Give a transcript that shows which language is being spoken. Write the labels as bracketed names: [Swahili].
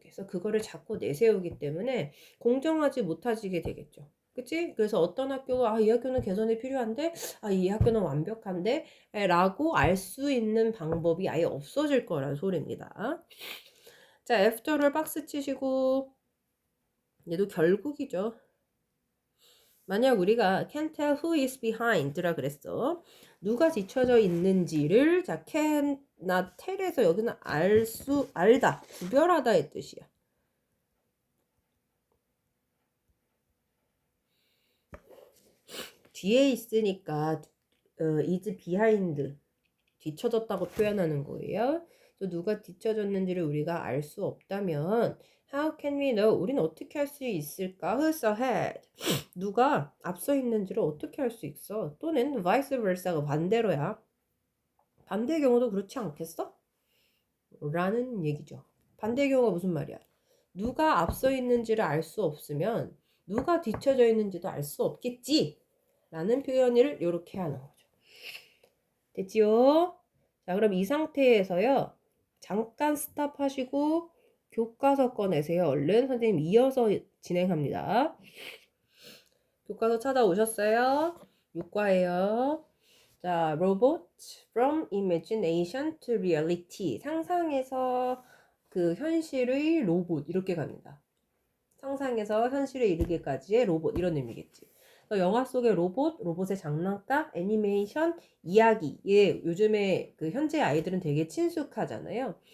[Korean] 그래서 그거를 자꾸 내세우기 때문에 공정하지 못하지게 되겠죠. 그치? 그래서 어떤 학교가 이 학교는 개선이 필요한데 이 학교는 완벽한데 라고 알 수 있는 방법이 아예 없어질 거라는 소리입니다. 자, after를 박스 치시고 얘도 결국이죠. 만약 우리가 [English] can tell who is behind [Korean] 라 그랬어. 누가 뒤쳐져 있는지를 자 [English] can not tell [Korean] 에서 여기는 알다, 구별하다의 뜻이야. 뒤에 있으니까 [English] is behind [Korean] 뒤쳐졌다고 표현하는 거예요. 또 누가 뒤쳐졌는지를 우리가 알 수 없다면 [English] How can we know? [Korean] 우리는 어떻게 할 수 있을까? [English] Who's ahead? [Korean] 누가 앞서 있는지를 어떻게 할 수 있어? 또는 [English] vice versa [Korean] 가 반대로야. 반대의 경우도 그렇지 않겠어? 라는 얘기죠. 반대의 경우가 무슨 말이야? 누가 앞서 있는지를 알 수 없으면 누가 뒤쳐져 있는지도 알 수 없겠지? 라는 표현을 이렇게 하는 거죠. 됐지요? 자, 그럼 이 상태에서요. 잠깐 스탑하시고 교과서 꺼내세요. 얼른 선생님 이어서 진행합니다. 교과서 찾아오셨어요? 6과예요. [English] 자, robot from imagination to reality. [Korean] 상상에서 그 현실의 로봇 이렇게 갑니다. 상상에서 현실에 이르기까지의 로봇 이런 의미겠지. 영화 속의 로봇의 장난감, 애니메이션, 이야기. 예, 요즘에 그 현재 아이들은 되게 친숙하잖아요.